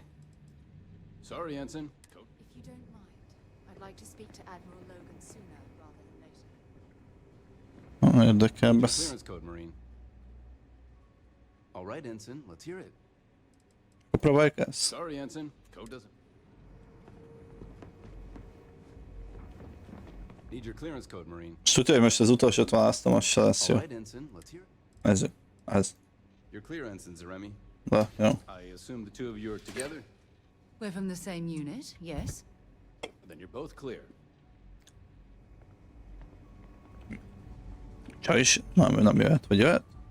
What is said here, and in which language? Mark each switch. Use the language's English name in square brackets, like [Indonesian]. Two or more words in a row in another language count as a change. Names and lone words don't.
[English] Sorry, Ensign. Code. If you don't mind, I'd like to speak to Admiral Logan sooner rather than later. [Hungarian] Érdekel, [English] Your [Hungarian] besz... [English] clearance code, Marine. All right, Ensign, let's hear it. [Hungarian] Akkor próbáljuk ezt? [English] Sorry, Ensign, code doesn't. Need your clearance code, Marine. [Hungarian] És tudja, hogy most az utolsót választom, az se lesz jó. [English] All right, Ensign, let's hear it. [Hungarian] Ez. [English] You're clear, Ensign Zaremi. [Hungarian] De, jó. [English] I assume the two of you are together? We're from the same unit, yes? Then you're both clear. [Hungarian] Csaj is, nem jöhet, vagy jöhet?